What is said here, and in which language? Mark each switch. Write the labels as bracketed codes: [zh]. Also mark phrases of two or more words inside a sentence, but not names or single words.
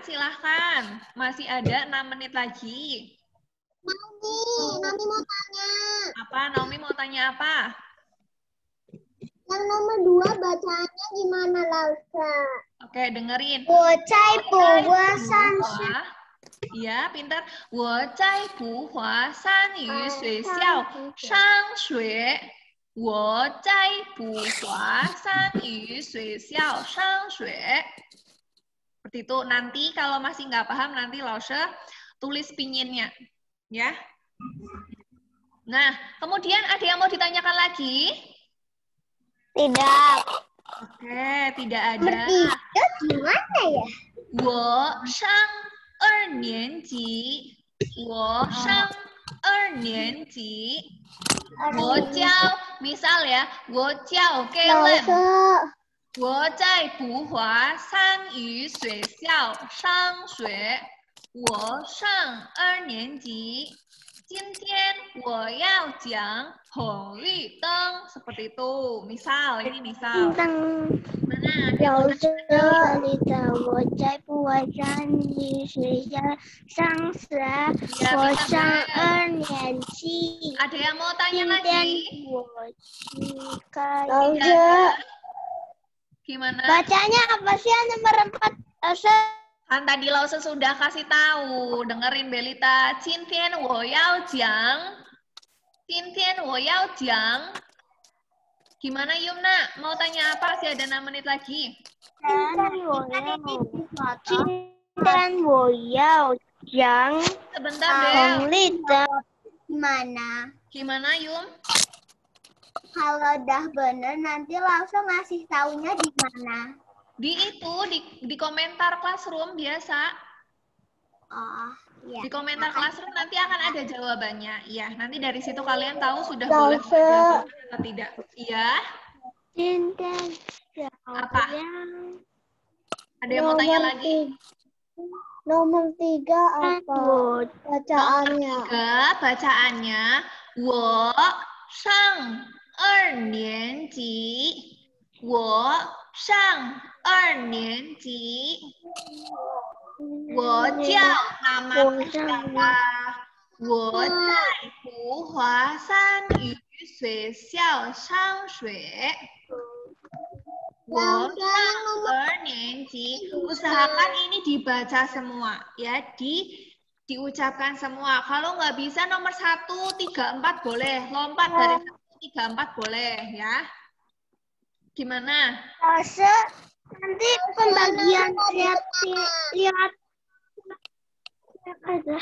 [id] Silahkan. Masih ada 6 menit lagi. Naomi mau tanya. Apa? Naomi mau tanya apa? Yang nomor 2 bacanya gimana, Lausa? Oke, dengerin. Iya, pintar. [zh] 我在普华三语学校上学。我在普华三语学校上学。 [id] Seperti itu. Nanti kalau masih nggak paham, nanti Lausha tulis pinginnya. Ya. Nah, kemudian ada yang mau ditanyakan lagi? Tidak. Oke, tidak ada. Gimana ya? [zh] 我上2年级。我上2年级。我叫 [id] misal ya, [zh] 我叫 Galen。我在普华三语学校上学。我上2年级。今天我要讲红绿灯. [id] Seperti itu. Misal, ini misal. Mana? [zh] 老师，我在普华三语学校上学，我上2年级。 [id] Ada yang mau tanya lagi? Gimana? Bacanya apa sih yang nomor 4? Kan tadi Lausha sudah kasih tahu. Dengerin Belita. [zh] 今天我要讲. 今天我要讲. [id] Gimana Yumna? Mau tanya apa? Masih ada 6 menit lagi. [zh] 今天我要讲 [id] Sebentar deh. [zh] 红绿灯。 [id] Gimana? Gimana Yum? Kalau udah bener nanti langsung ngasih taunya di mana? Di komentar classroom biasa. Oh. Ya. Di komentar classroom nanti akan ada jawabannya. Iya, nanti dari situ kalian tahu sudah boleh dihafalkan atau tidak. Iya. Cinta Apa? yang Ada yang mau tanya lagi? Nomor 3 apa bacaannya? Nomor 3 bacaannya [zh] 我上2年级我上2年级我叫 [id] nama siapa? [zh] 我在福华山语学校上学。我上2年级. [id] Usahakan ini dibaca semua, ya, diucapkan semua. Kalau nggak bisa nomor 1, 3, 4 boleh. Lompat dari 1, 3, 4 boleh, ya. Gimana? nanti pembagian lihat aja.